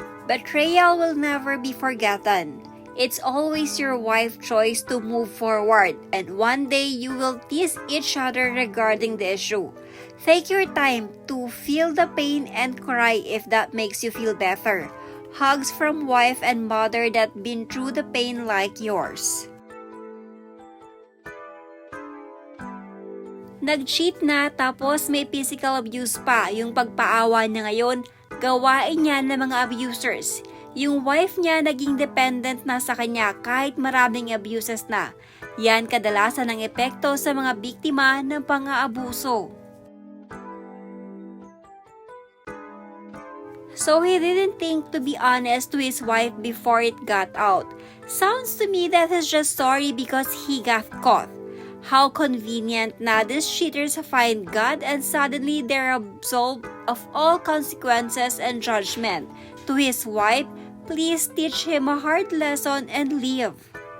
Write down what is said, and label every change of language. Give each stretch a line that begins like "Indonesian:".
English: Betrayal will never be forgotten. It's always your wife's choice to move forward, and one day you will tease each other regarding the issue. Take your time to feel the pain and cry if that makes you feel better. Hugs from wife and mother that been through the pain like yours.
Filipino: Nag-cheat na tapos may physical abuse pa, yung pagpaawa niya ngayon, gawain niya ng mga abusers. Yung wife niya naging dependent na sa kanya kahit maraming abuses na. Yan kadalasan ang epekto sa mga biktima ng pang-aabuso.
English: So he didn't think to be honest to his wife before it got out. Sounds to me that he's just sorry because he got caught. How convenient na these cheaters find God and suddenly they're absolved of all consequences and judgment. To his wife, please teach him a hard lesson and leave.